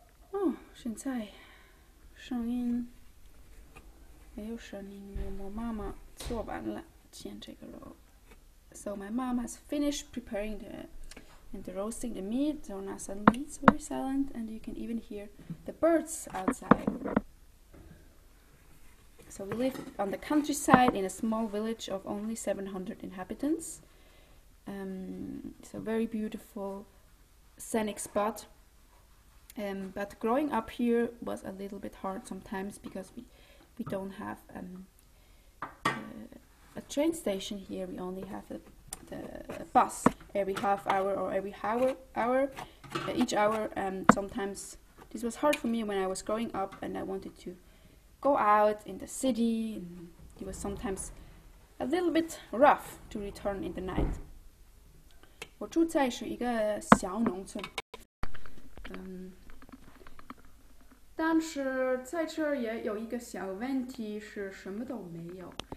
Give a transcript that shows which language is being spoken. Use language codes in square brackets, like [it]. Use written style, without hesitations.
[zh] Oh, 现在声音没有声音，我妈妈做完了煎这个肉。 [en] So my mom has finished preparing and roasting the meat. So now suddenly it's very silent, and you can even hear the birds outside. So we live on the countryside in a small village of only 700 inhabitants. So very beautiful, scenic spot. But growing up here was a little bit hard sometimes because we don't have a train station here. We only have the bus every half hour or every hour, each hour. Sometimes this was hard for me when I was growing up and I wanted to go out in the city. And it was sometimes a little bit rough to return in the night. [zh] 我住在是一个小农村，但是在这儿也有一个小问题是什么都没有。